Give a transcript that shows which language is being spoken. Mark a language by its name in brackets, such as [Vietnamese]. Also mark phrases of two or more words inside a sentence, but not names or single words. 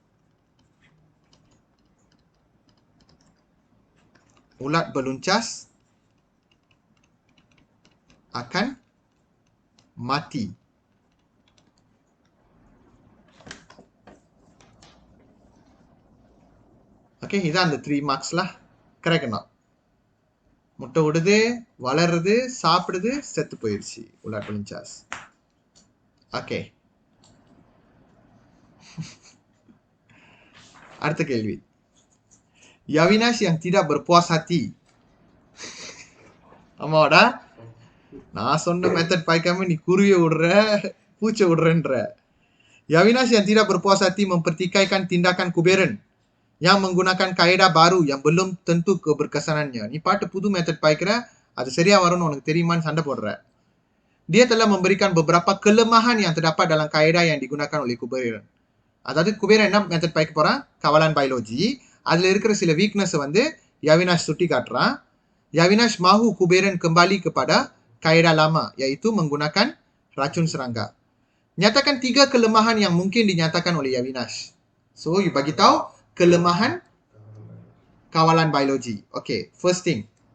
[Malay] Ulat beluncas akan mati. [Tamil] Okay, இதான் அந்த 3 marks lah. [English] Correct or not? [Tamil] முட்டை விடுது, வளருது, சாப்பிடுது, செத்து போயிடுச்சு [Malay] ular pelintas. [Tamil] ஓகே, அடுத்த கேள்வி. [Malay] Yavinash yang tidak berpuas hati. [Tamil] ஆமாடா, நான் சொன்ன மெத்தட் பாய்க்காம நீ குருவியை விடுற, பூச்சை விடுறன்ற. [Malay] Yavinash yang tidak berpuas hati mempertikaikan tindakan Kuberan yang menggunakan kaedah baru yang belum tentu keberkesanannya. [Tamil] நீ பாட்டு புது மெத்தட் பாய்க்கிற, அது சரியா வரும்னு உனக்கு தெரியுமான்னு சண்டை போடுற. [Malay] Dia telah memberikan beberapa kelemahan yang terdapat dalam kaedah yang digunakan oleh Kuberan. [Tamil] அதாவது குபேரன் என்ன மெத்தட் பாய்க்க போறான்? [Malay] kawalan biologi. [Tamil] அதுல இருக்கிற சில வீக்னஸ் வந்து Yavinash சுட்டி காட்டுறான். [Malay] Yavinash mahu Kuberan kembali kepada kaedah lama, yaitu menggunakan racun serangga. Nyatakan 3 kelemahan yang mungkin dinyatakan oleh Yavinash. So, you bagi tahu kelemahan kawalan biologi. [English] Okay, first thing.